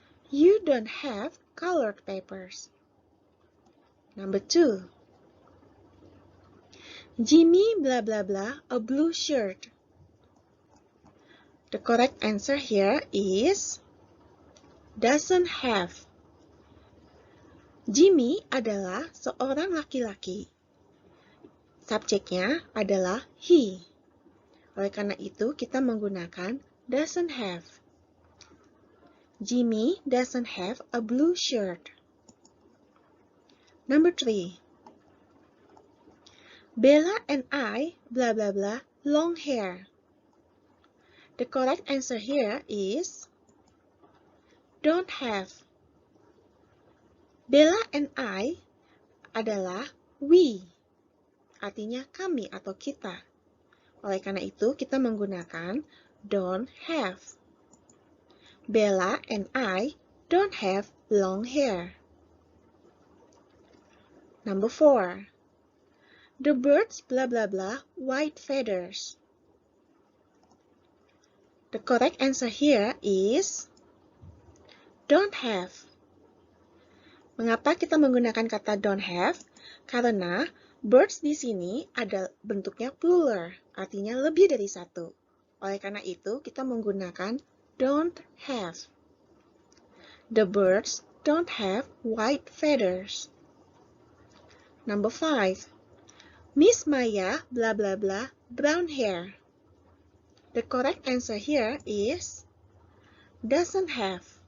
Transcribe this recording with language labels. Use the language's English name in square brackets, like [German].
[English] You don't have colored papers. Number 2. Jimmy blah blah blah a blue shirt. The correct answer here is doesn't have. [Indonesian] Jimmy adalah seorang laki-laki. Subjeknya adalah he. Oleh karena itu, kita menggunakan doesn't have. [English] Jimmy doesn't have a blue shirt. Number 3. Bella and I blah blah blah long hair. The correct answer here is don't have. [Indonesian] Bella and I adalah we, artinya kami atau kita. Oleh karena itu, kita menggunakan don't have. [English] Bella and I don't have long hair. Number 4. The birds blah blah blah white feathers. The correct answer here is don't have. [Indonesian] Mengapa kita menggunakan kata don't have? Karena birds di sini ada bentuknya plural, artinya lebih dari satu. Oleh karena itu, kita menggunakan don't have. [English] The birds don't have white feathers. Number 5. Miss Maya blah blah blah brown hair. The correct answer here is doesn't have.